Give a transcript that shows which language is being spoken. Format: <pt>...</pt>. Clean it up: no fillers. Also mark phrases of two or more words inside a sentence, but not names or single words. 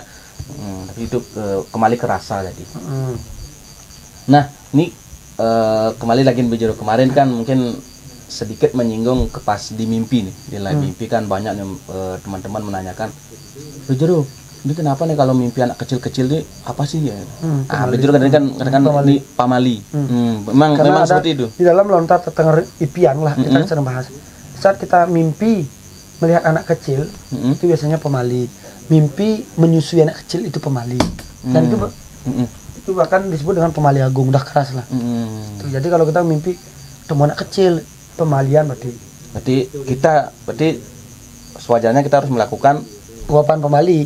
<id>Tapi itu kembali ke rasa jadi. Nah ini kembali lagi Bejero, kemarin kan mungkin sedikit menyinggung ke pas di mimpi nih, di live mimpi kan banyak nih teman-teman menanyakan, Bejero ini kenapa nih kalau mimpi anak kecil-kecil ini apa sih ya? Bejero kadang-kadang ini pamali. Memang seperti itu. Di dalam lontar tetengger ipian lah kita sering bahas. Saat kita mimpi melihat anak kecil itu biasanya pemali. Mimpi menyusui anak kecil itu pemali. Dan itu bahkan disebut dengan pemali agung, udah keras lah. Tuh, jadi kalau kita mimpi ketemu anak kecil, pemalian berarti sewajarnya kita harus melakukan uapan pemali.</id>